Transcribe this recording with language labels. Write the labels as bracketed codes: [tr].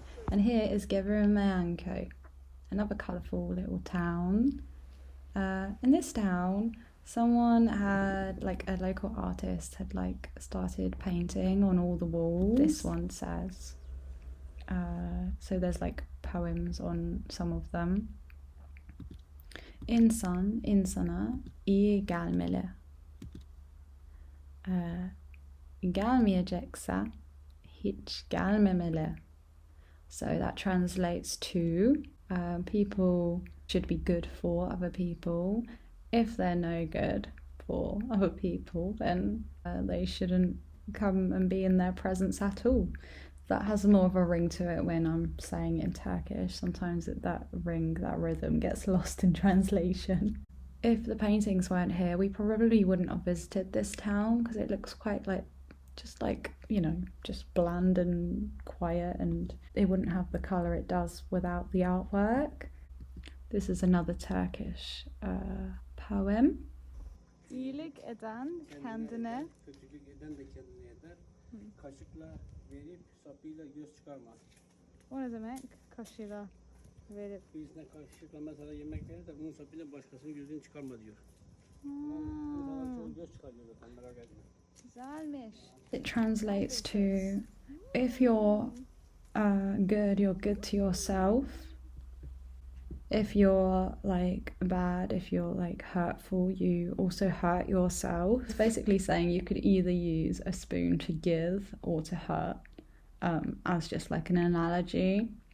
[en] And here is Gevremeyanköy, another colourful little town. In this town, someone had, like a local artist had like started painting on all the walls. This one says, so there's like poems on some of them. [tr] İnsan insana iyi gelmeli. Gelmeyecekse hiç gelmemeli. [en] So that translates to people should be good for other people. If they're no good for other people, then they shouldn't come and be in their presence at all. That has more of a ring to it when I'm saying it in Turkish. Sometimes that rhythm gets lost in translation. If the paintings weren't here, we probably wouldn't have visited this town because it looks quite just bland and quiet, and it wouldn't have the colour it does without the artwork. This is another Turkish poem. [tr] İyilik eden kendine. Kötülük eden de kendine eder. Kaşıkla verip sapıyla göz çıkarmaz. O ne demek? Kaşıyla verip. Birisine kaşıkla mesela yemek verir de bunun sapıyla başkasının gözünü çıkarma diyor. İnsanlar çoğu göz çıkarıyor zaten, merak etme. Güzelmiş. [en] It translates to, if you're good, you're good to yourself. If you're bad, if you're hurtful, you also hurt yourself. It's basically saying you could either use a spoon to give or to hurt, as just like an analogy.